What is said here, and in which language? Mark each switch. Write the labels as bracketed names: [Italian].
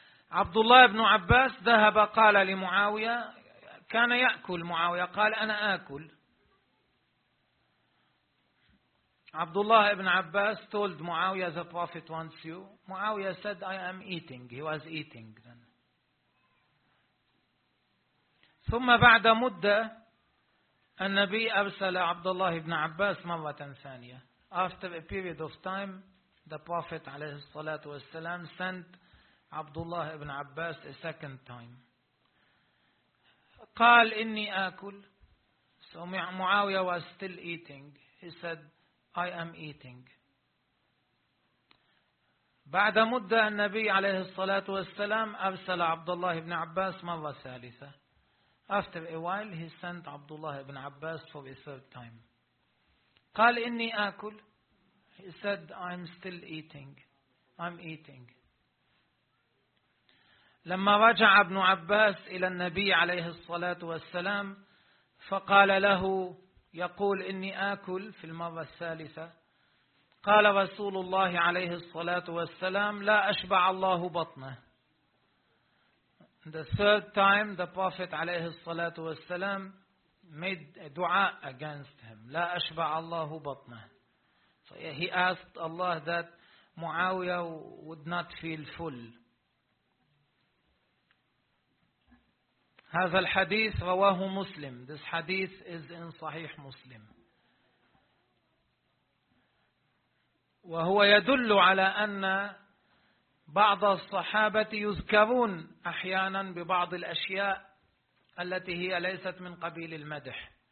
[Arabic] Abdullah ibn Abbas ذهب قال لمعاوية، كان يأكل معاوية، قال أنا آكل. [English] Abdullah ibn Abbas told Muawiyah, the Prophet wants you. Muawiyah said, I am eating. He was eating then. [Arabic] ثم بعد مدة النبي أرسل عبد الله بن عباس مرة ثانية. [English] After a period of time, the Prophet [Arabic] عليه الصلاة والسلام [English] sent عبد الله بن عباس a second time. [Arabic] قال إني آكل. [English] So معاوية was still eating. He said, I am eating. [Arabic] بعد مدة النبي عليه الصلاة والسلام أرسل عبد الله بن عباس مرة ثالثة. [English] After a while, he sent Abdullah ibn Abbas for a third time. [Arabic] قال إني آكل. [English] He said, I'm still eating. I'm eating. [Arabic] لما رجع ابن عباس إلى النبي عليه الصلاة والسلام فقال له، يقول إني آكل في المرة الثالثة، قال رسول الله عليه الصلاة والسلام لا أشبع الله بطنه. [English] The third time the Prophet [Arabic] عليه الصلاة والسلام [English] made دعاء against him. [Arabic] لا أشبع الله بطنه. [English] So he asked Allah that Muawiyah would not feel full. [Arabic] هذا الحديث رواه مسلم. [English] This hadith is in صحيح مسلم. [Arabic] وهو يدل على أن بعض الصحابة يذكرون أحيانا ببعض الأشياء التي هي ليست من قبيل المدح.